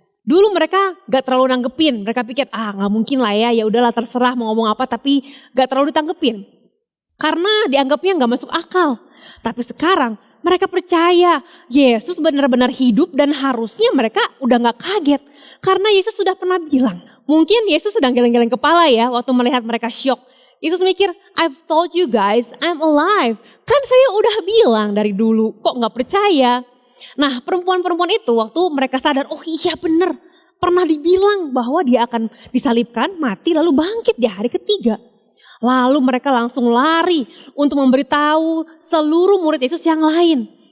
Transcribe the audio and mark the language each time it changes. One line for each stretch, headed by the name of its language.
Indonesian: Dulu mereka gak terlalu nanggepin. Mereka pikir gak mungkin lah ya udahlah terserah mau ngomong apa, tapi gak terlalu ditanggepin. Karena dianggapnya gak masuk akal. Tapi sekarang mereka percaya Yesus benar-benar hidup dan harusnya mereka udah gak kaget. Karena Yesus sudah pernah bilang. Mungkin Yesus sedang geleng-geleng kepala ya waktu melihat mereka syok. Yesus mikir,
English: I've told you guys I'm alive.
Indonesian: Kan saya udah bilang dari dulu, kok gak percaya? Nah perempuan-perempuan itu waktu mereka sadar, oh iya bener. Pernah dibilang bahwa dia akan disalibkan, mati lalu bangkit di hari ketiga. Lalu mereka langsung lari untuk memberitahu seluruh murid Yesus yang lain.